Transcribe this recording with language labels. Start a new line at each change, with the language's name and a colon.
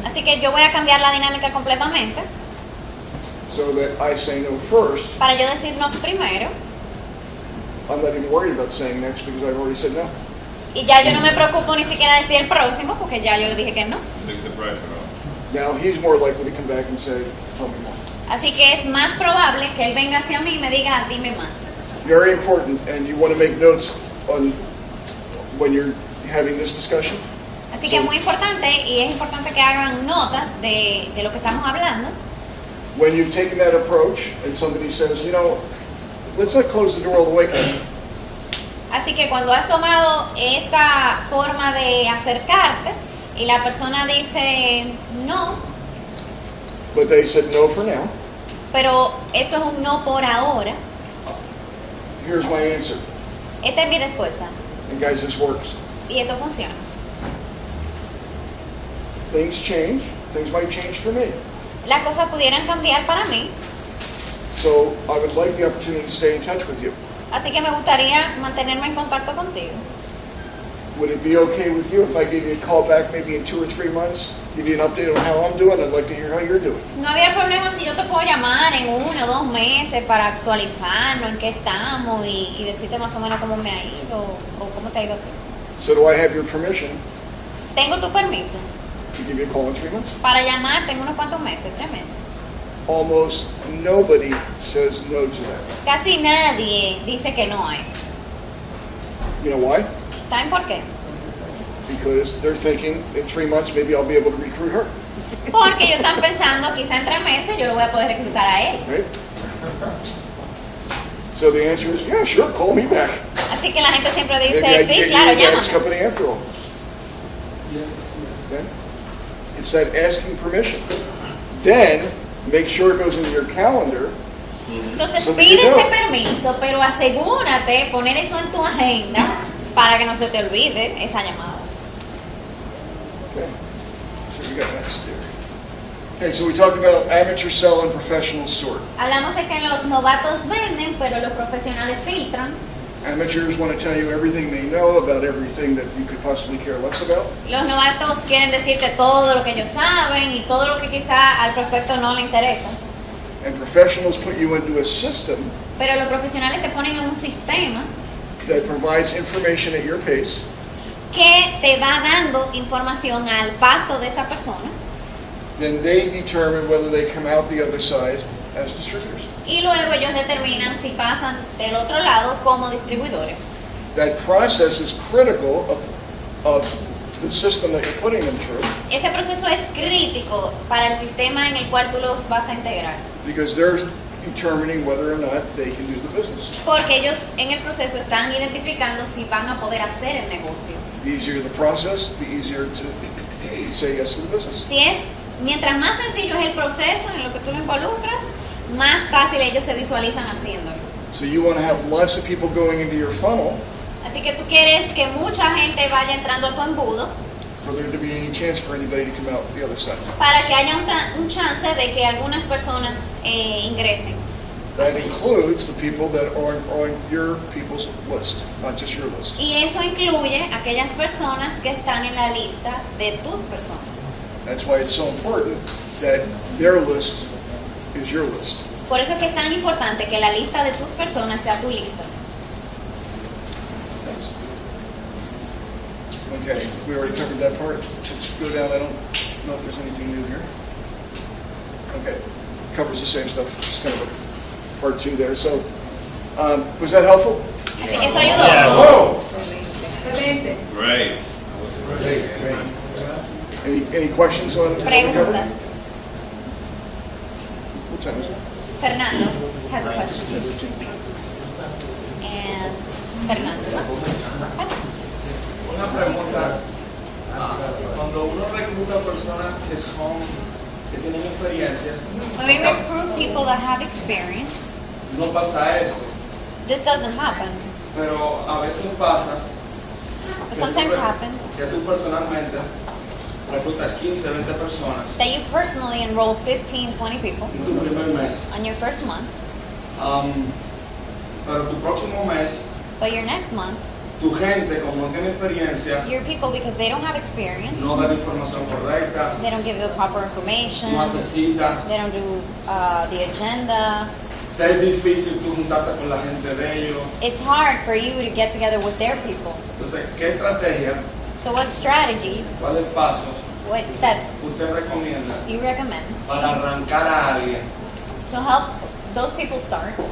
Spanish: Así que yo voy a cambiar la dinámica completamente
English: so that I say no first.
Spanish: para yo decir no primero,
English: I'm not even worried about saying next because I've already said no.
Spanish: y ya yo no me preocupo ni siquiera decir el próximo porque ya yo le dije que no.
English: Take the pressure off. Now he's more likely to come back and say, tell me more.
Spanish: Así que es más probable que él venga hacia mí y me diga, dime más.
English: Very important, and you want to make notes on when you're having this discussion.
Spanish: Así que es muy importante y es importante que hagan notas de lo que estamos hablando.
English: When you've taken that approach and somebody says, you know, let's not close the door all the way, Ken.
Spanish: Así que cuando has tomado esta forma de acercarte y la persona dice no,
English: But they said no for now.
Spanish: pero esto es un no por ahora,
English: Here's my answer.
Spanish: esta es mi respuesta
English: And guys, this works.
Spanish: y esto funciona.
English: Things change. Things might change for me.
Spanish: Las cosas pudieran cambiar para mí,
English: So I would like the opportunity to stay in touch with you.
Spanish: así que me gustaría mantenerme en contacto contigo.
English: would it be okay with you if I gave you a call back maybe in 2 or 3 months? Give you an update on how I'm doing? I'd like to hear how you're doing.
Spanish: No había problema si yo te puedo llamar en 1 o 2 meses para actualizarnos en qué estamos y decirte más o menos cómo me ha ido o cómo te ha ido.
English: So do I have your permission
Spanish: Tengo tu permiso
English: to give you a call in 3 months?
Spanish: para llamarte en unos cuantos meses, 3 meses.
English: Almost nobody says no to that.
Spanish: Casi nadie dice que no a eso.
English: You know why?
Spanish: ¿Saben por qué?
English: Because they're thinking in 3 months maybe I'll be able to recruit her,
Spanish: Porque ellos están pensando quizá en 3 meses yo lo voy a poder reclutar a él.
English: right? So the answer is, yeah, sure, call me back.
Spanish: Así que la gente siempre
English: Maybe I can
Spanish: sí,
English: get
Spanish: claro,
English: you the next
Spanish: llámame.
English: company after all. Okay? It's that asking permission. Then make sure it goes into your calendar.
Spanish: Entonces
English: So
Spanish: pide
English: you know.
Spanish: ese permiso, pero asegúrate poner eso en tu agenda para que no se te olvide esa llamada.
English: Okay. So we got next here. Okay, so we talked about amateur sell and professional sort.
Spanish: Hablamos de que los novatos venden, pero los profesionales filtran.
English: Amateurs want to tell you everything they know about everything that you could possibly care less about.
Spanish: Los novatos quieren decirte todo lo que ellos saben y todo lo que quizá al prospecto no le interesa.
English: And professionals put you into a system
Spanish: Pero los profesionales te ponen en un sistema
English: that provides information at your pace,
Spanish: que te va dando información al paso de esa persona
English: then they determine whether they come out the other side as distributors.
Spanish: y luego ellos determinan si pasan del otro lado como distribuidores.
English: That process is critical of the system that you're putting them through,
Spanish: Ese proceso es crítico para el sistema en el cual tú los vas a integrar,
English: because they're determining whether or not they can do the business.
Spanish: porque ellos en el proceso están identificando si van a poder hacer el negocio.
English: The easier the process, the easier to say yes to the business.
Spanish: Mientras más sencillo es el proceso en lo que tú lo involucras, más fácil ellos se visualizan haciéndolo.
English: So you want to have lots of people going into your funnel
Spanish: Así que tú quieres que mucha gente vaya entrando a tu embudo
English: for there to be any chance for anybody to come out the other side.
Spanish: para que haya un chance de que algunas personas ingresen.
English: That includes the people that are on your people's list, not just your list.
Spanish: Y eso incluye aquellas personas que están en la lista de tus personas.
English: That's why it's so important that their list is your list.
Spanish: Por eso es que es tan importante que la lista de tus personas sea tu lista.
English: Thanks. Okay, we already covered that part. Let's go down. I don't know if there's anything new here. Okay, covers the same stuff. Just kind of a part 2 there. So, was that helpful?
Spanish: Así que eso ayudó.
English: Yeah. Oh,
Spanish: Excelente.
English: Great. great. Any questions on what we covered?
Spanish: Preguntas.
English: What time is it? Fernando has a question. And Fernando.
Spanish: Una pregunta. Cuando uno recluta personas que tienen experiencia,
English: When we recruit people that have experience,
Spanish: no pasa esto.
English: this doesn't happen.
Spanish: Pero a veces pasa
English: It sometimes happens
Spanish: que tú personalmente reclutas 15, 20 personas
English: that you personally enroll 15, 20 people
Spanish: en tu primer mes.
English: on your first month,
Spanish: Pero tu próximo mes,
English: but your next month,
Spanish: tu gente, como no tiene experiencia,
English: your people, because they don't have experience,
Spanish: no da la información correcta,
English: they don't give the proper information,
Spanish: no hace cita.
English: they don't do the agenda.
Spanish: Te es difícil tú juntarte con la gente de ellos.
English: It's hard for you to get together with their people.
Spanish: Entonces, ¿qué estrategia,
English: So what strategies,
Spanish: cuáles pasos
English: what steps
Spanish: usted recomienda
English: do you recommend
Spanish: para arrancar a alguien
English: to help those people start